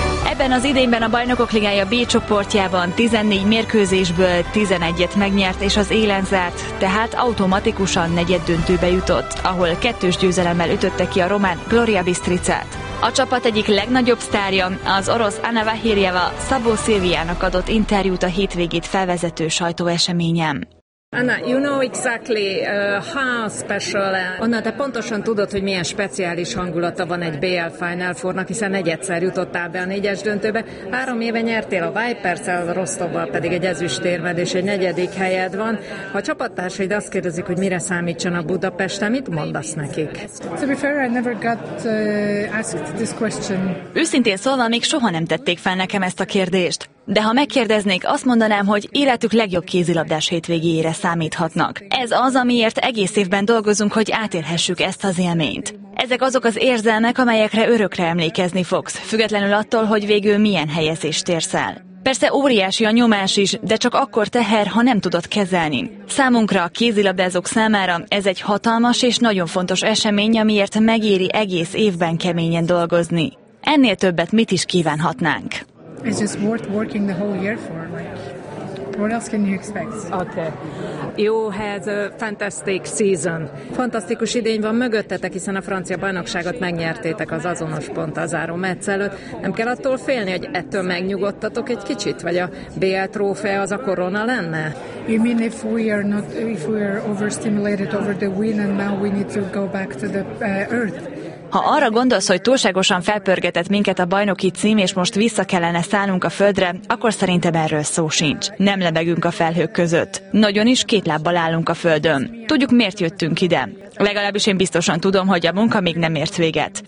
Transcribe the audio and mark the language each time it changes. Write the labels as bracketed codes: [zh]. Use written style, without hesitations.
[hu] Ebben az idényben a Bajnokok Ligája B csoportjában 14 mérkőzésből 11-et megnyert és az élen zárt, tehát automatikusan negyed döntőbe jutott, ahol kettős győzelemmel ütötte ki a román Gloria Bistricát. A csapat egyik legnagyobb sztárja, az orosz Anna Vahirjeva Szabó Szilviának adott interjút a hétvégét felvezető sajtóeseményen. [en] Anna, you know exactly how special. [hu] Anna, te pontosan tudod, hogy milyen speciális hangulata van egy BL Final Fournak, hiszen negyedszer jutottál be a négyes döntőbe. 3 éve nyertél a Vipers-el, a Rostovval pedig egy ezüstérmed és egy negyedik helyed van. Ha a csapattársaid azt kérdezik, hogy mire számítson a Budapesten, mit mondasz nekik? [en] To be fair, I never got asked this question. [hu] Őszintén szólva, még soha nem tették fel nekem ezt a kérdést. De ha megkérdeznék, azt mondanám, hogy életük legjobb kézilabdás hétvégére számíthatnak. Ez az, amiért egész évben dolgozunk, hogy átélhessük ezt az élményt. Ezek azok az érzelmek, amelyekre örökre emlékezni fogsz, függetlenül attól, hogy végül milyen helyezést érsz el. Persze óriási a nyomás is, de csak akkor teher, ha nem tudod kezelni. Számunkra, a kézilabdázók számára ez egy hatalmas és nagyon fontos esemény, amiért megéri egész évben keményen dolgozni. Ennél többet mit is kívánhatnánk? [en] It's just worth working the whole year for, like, what else can you expect? Okay. You had a fantastic season. [hu] Fantasztikus idény van mögöttetek, hiszen a francia bajnokságot megnyertétek az azonos pont a záró meccs előtt. Nem kell attól félni, hogy ettől megnyugodtatok egy kicsit, vagy a BL trófea az a korona lenne? [en] You mean if we are not, if we are overstimulated over the win and now we need to go back to the earth? [hu] Ha arra gondolsz, hogy túlságosan felpörgetett minket a bajnoki cím, és most vissza kellene szállnunk a földre, akkor szerintem erről szó sincs. Nem lebegünk a felhők között. Nagyon is két lábbal állunk a földön. Tudjuk, miért jöttünk ide. Legalábbis én biztosan tudom, hogy a munka még nem ért véget.